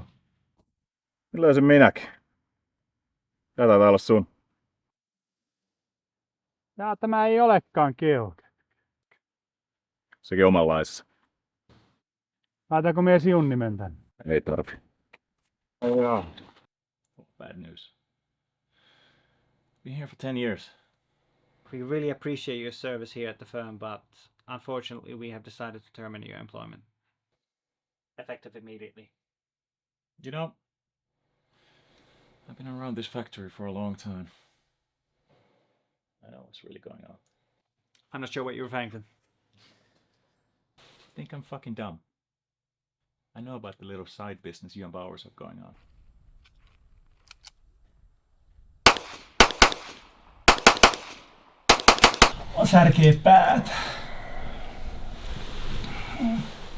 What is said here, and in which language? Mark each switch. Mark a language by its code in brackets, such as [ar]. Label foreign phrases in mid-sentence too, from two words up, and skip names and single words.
[fi] Löysin minäkin. Tää taitaa olla sun. Jaa, tämä ei olekaan Georg. Sekin omanlaisessa. Laitanko minä sinun nimen tänne? Ei tarvi. Joo. [en] Bad news. Been here for 10 years. We really appreciate your service here at the firm, but unfortunately we have decided to terminate your employment. Effective immediately. You know, I've been around this factory for a long time. I know what's really going on. I'm not sure what you're referring to. I think I'm fucking dumb. I know about the little side business you and Bowers have going on. [fi] Särkee päät.